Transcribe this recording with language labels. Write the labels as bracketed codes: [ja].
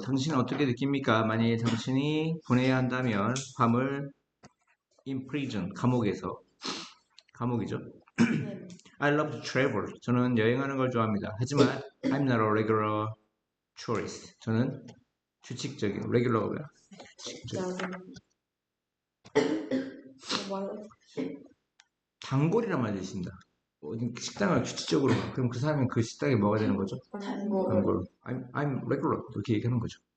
[ko] 당신은 어떻게 느낍니까? 만약에 당신이 보내야 한다면 밤을 [en] in prison, [ko] 감옥이죠. 네. [en] I love to travel. [ko] 저는 여행하는 걸 좋아합니다. 하지만 [en] I'm not a regular tourist. [ko] 저는 규칙적인 regular가 규칙적인 단골이란 말이 있습니다. 어디 식당을 규칙적으로 가. 그럼 그 사람은 그 식당에 뭐가 되는 거죠? 단골. [en] I'm regular [ko] 이렇게 얘기하는 거죠.